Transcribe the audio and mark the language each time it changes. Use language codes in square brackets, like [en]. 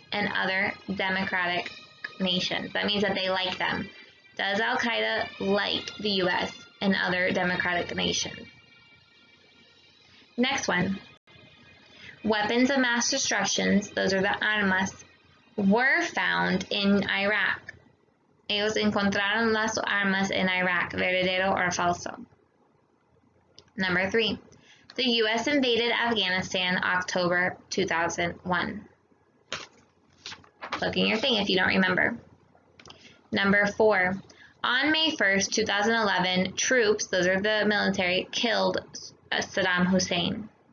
[en] and other democratic nations. That means that they like them. Does Al-Qaeda like the U.S. and other democratic nations? Next one. Weapons of mass destruction, those are the armas, were found in Iraq. [es] Ellos encontraron las armas en Iraq, verdadero or falso. [en] Number 3, the U.S. invaded Afghanistan October 2001. Look in your thing if you don't remember. Number 4, on May 1st, 2011, troops, those are the military, killed Saddam Hussein.